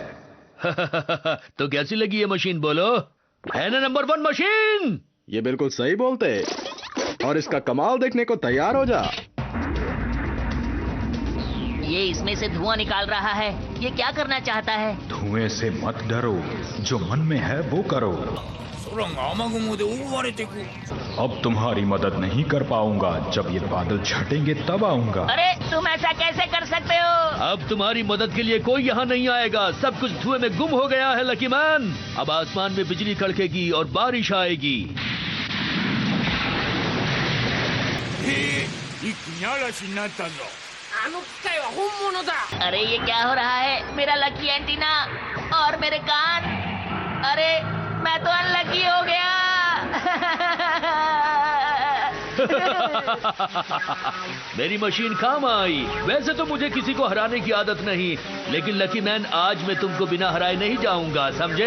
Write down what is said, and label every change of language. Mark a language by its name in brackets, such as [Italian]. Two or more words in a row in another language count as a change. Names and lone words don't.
[Hindi] तो कैसी लगी ये मशीन, बोलो? है ना नंबर 1 मशीन? ये बिल्कुल सही बोलते और इसका कमाल देखने को तैयार हो जा। ये इसमें से धुआं निकाल रहा है। ये क्या करना चाहता है? धुएं से मत डरो, जो मन में है वो करो। [Japanese] 空が雨雲で覆われていく。 [Hindi] अब तुम्हारी मदद नहीं कर पाऊंगा, जब ये बादल छटेंगे तब आऊंगा। अरे तुम ऐसा कैसे कर सकते हो? अब तुम्हारी मदद के लिए कोई यहाँ नहीं आएगा। सब कुछ धुएं में गुम हो गया है लकी मैन। अब आसमान में बिजली कड़केगी और बारिश आएगी। [Japanese] 一気に嵐になったぞ。あの機械は本物だ。 [Hindi] अरे ये क्या हो रहा है? मेरा लकी एंटीना और मेरे कान। अरे मैं तो अनलकी हो गया। मेरी मशीन काम आई। वैसे तो मुझे किसी को हराने की आदत नहीं, लेकिन लकी मैन आज मैं तुमको बिना हराए नहीं जाऊंगा, समझे?